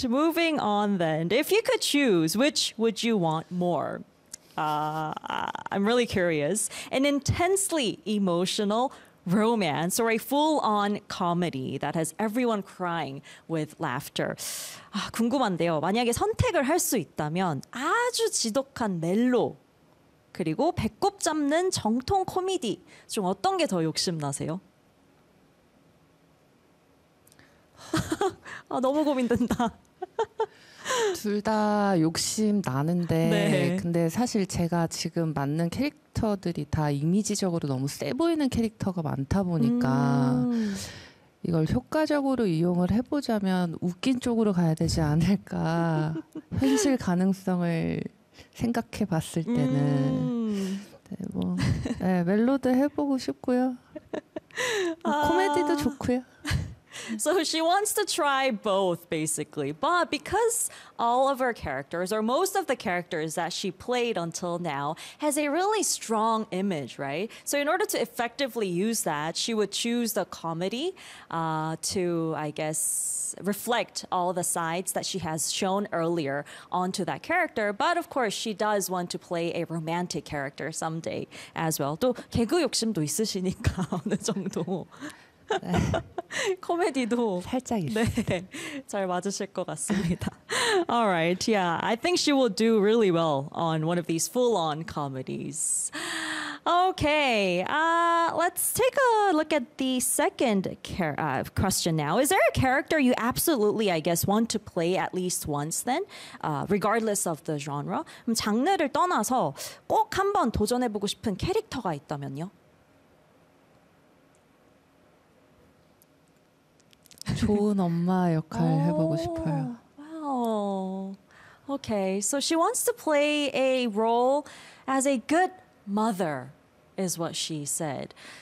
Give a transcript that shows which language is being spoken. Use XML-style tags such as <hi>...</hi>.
<en>Moving on then. If you could choose, which would you want more? I'm really curious. An intensely emotional romance or a full-on comedy that has everyone crying with laughter.</en> <ko>아, 궁금한데요. 만약에 선택을 할 수 있다면 아주 지독한 멜로 그리고 배꼽 잡는 정통 코미디 중 어떤 게 더 욕심나세요? 아, 너무 고민된다. 둘 다 욕심 나는데 네. 근데 사실 제가 지금 맞는 캐릭터들이 다 이미지적으로 너무 세 보이는 캐릭터가 많다 보니까 이걸 효과적으로 이용을 해보자면 웃긴 쪽으로 가야 되지 않을까 현실 가능성을 생각해 봤을 때는 네, 뭐, 네, 멜로도 해보고 싶고요 뭐, 코미디도 좋고요</ko> <en>So she wants to try both, basically. But because all of her characters, or most of the characters that she played until now, has a really strong image, right? So in order to effectively use that, she would choose the comedy to, I guess, reflect all the sides that she has shown earlier onto that character. But of course, she does want to play a romantic character someday as well.</en> <ko>또 개그 욕심도 있으시니까 어느 정도... 코미디도 살짝 네, 잘 맞으실 것 같습니다.</ko> <en>All right, yeah, I think she will do really well on one of these full-on comedies. Okay, let's take a look at the second question now. Is there a character you absolutely, I guess, want to play at least once then, regardless of the genre?</en> <ko>장르를 떠나서 꼭 한번 도전해보고 싶은 캐릭터가 있다면요? 좋은 엄마 역할 해보고 싶어요.</ko> <en>Wow. Okay, so she wants to play a role as a good mother, is what she said.</en>